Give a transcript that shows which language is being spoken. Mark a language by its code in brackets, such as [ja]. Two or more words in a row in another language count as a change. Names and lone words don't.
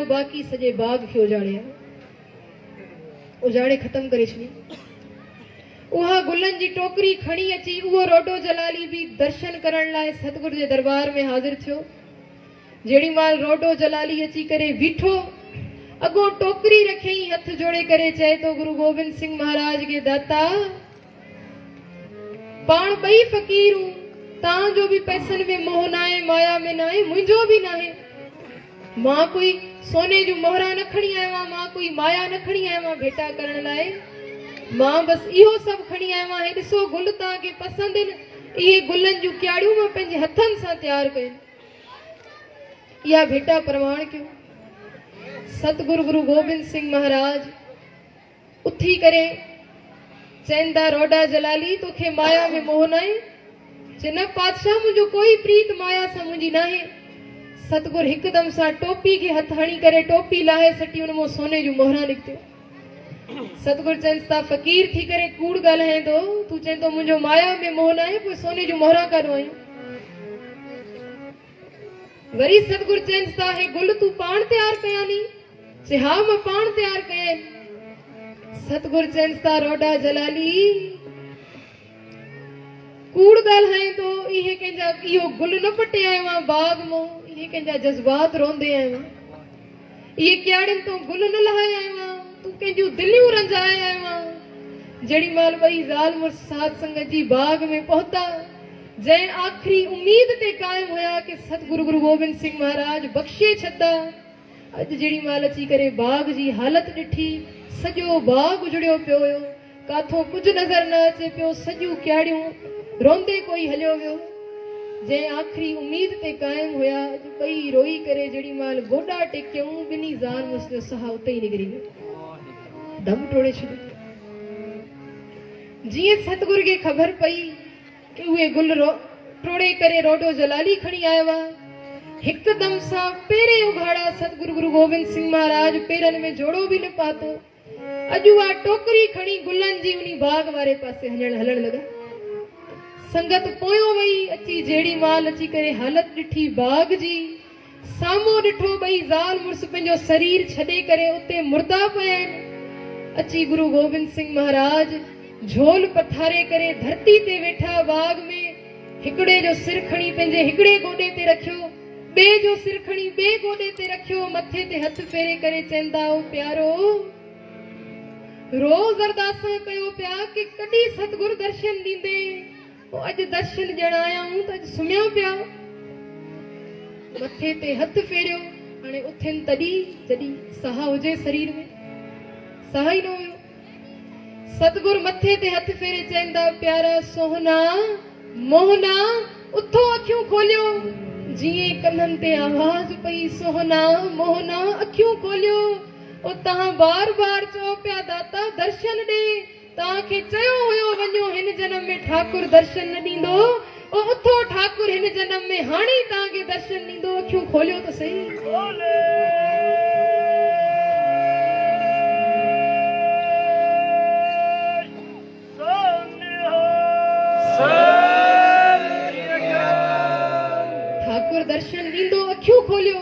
[sd] बाक़ी सॼे बाग खे उजाड़े ख़त्म करे छॾियो। उहा गुलनि जी टोकरी खणी अची उहो रोडो जलाली भी दर्शन करण लाइ सतगुरु जे दरबार में हाज़िर थियो। जेड़ी माल रोडो जलाली अची करे बीठो, अगो टोकरी रखई, हथ जोड़े करे चए तो गुरु गोबिंद सिंह महाराज के दाता पाण ॿई फ़कीर हूं, तां जो भी पैसनि में मोह न आहे, माया में न आहे, मुंहिंजो भी न आहे। मां कोई सोने जूं मोहरा न खणी आयो आहियां, मां कोई माया न खणी आयो आहियां भेटा करण लाइ। मां बस इहो सभु खणी आयो आहियां। ॾिसो गुल तव्हांखे पसंदि आहिनि, ये गुलन जूं क्याड़ियूं मां पंहिंजे हथनि सां तैयार कयूं। या भेटा प्रमाण क्यों सतगुरु गुरु गोबिंद सिंह महाराज उथी करे चैंदा रोडा जलाली तोखे माया में मोह नाहे। चिन पातशाह मुझो कोई प्रीत माया सां मुंहिंजी नाहे। सतगुर हिकदम सां टोपी के हथ हणी करे टोपी लाहे सटी उन मों सोने जूं मोहरा निकतियूं। सतगुर चंदा फकीर थी करे कूड़ ॻाल्हाईंदो तू चेंदो मुंहिंजो माया में मोह नाहे पोइ सोने जूं मोहरा काॾो आयूं। वरी सतगुर चंदा हे गुल तू पाण तैयार कया नी चे हा मां पाण तैयार कया। सतगुर चंदा रोडा जलाली कूड़ ॻाल्हाईंदो इहे कंहिंजा इहो गुल न पटे आयो आहियां बाग मों इहे कंहिंजा जज़्बात रोंदे आयो आहियां। इहे क्याड़ियुनि तो गुल न लहाए आयो आहियां तू कंहिंजूं दिलियूं रंजाए आयो आहियां। जेड़ी माल ॿई ज़ाल मुड़स साध संगत जी बाग में पहुता जंहिं आखिरी उम्मीद ते कायम हुया कि सतगुरु गुरु गोबिंद सिंह महाराज बख्शे छॾंदा। अॼु जेड़ी माल अची करे बाग जी हालत ॾिठी सॼो बाग उजड़ियो पियो हुयो काथों कुझु नज़र न अचे पियो। सॼियूं क्याड़ियूं रोंदे कोई हलियो वियो। जंहिं आखिरी उम्मीद ते कायम हुया अॼु ॿई रोई करे जेड़ी माल गोॾा टेकियऊं ॿिन्ही ज़ाल मुड़स जो साह उते ई निकिरी वियो दम टोड़े छॾियो। जीअं सतगुर खे ख़बर पई कि उहे गुल टोड़े करे रोडो जलाली खणी आयो आहे। हिकदम सां पेरे उघाड़ा सतगुरु गुरु गोबिंद सिंह महाराज पेरनि में जोड़ो भी न पातो। अॼु उहा टोकरी खणी गुलनि जी उन बाग वारे पासे हलण लगा। संगत पोयों वई अची जेड़ी माल अची करे हालत ॾिठी बाग जी साम्हूं ॾिठो ॿई ज़ाल मुड़स पंहिंजो शरीर छॾे करे उते मुर्दा पिया आहिनि। अची गुरु गोबिंद सिंह महाराज झोल पथारे करे धरती ते वेठा बाग में हिकड़े जो सिर खणी पंहिंजे हिकड़े गोॾे ते रखियो ॿिए जो सिर खणी ॿिए गोॾे ते रखियो मथे ते हथ फेरे करे चवंदा ओ प्यारो रोज़ अरदासां कयो पिया कि कॾहिं सतगुरु दर्शन ॾींदे। अॼु दर्शन ॾियण आया हूं त अॼु सुम्हिया पिया मथे ते हथ फेरियो हाणे उथिन तॾहिं जॾहिं साह हुजे शरीर में साह ई न हुयो। सतगुरु मथे ते हथ फेरे चवंदा प्यारा सोहना मोहना उथो अखियूं खोलियो। जीअं कननि ते आवाज़ पई सोहना मोहना अखियूं खोलियो। ओ तहां बार बार चओ पिया दाता दर्शन ॾे तव्हांखे चयो हुयो वञो हिन जन्म में ठाकुर दर्शन न ॾींदो। ओ उथो ठाकुर हिन जन्म में हाणे तव्हांखे दर्शन ॾींदो। अखियूं खोलियो त सही। ठाकुर दर्शन ॾींदो अखियूं खोलियो।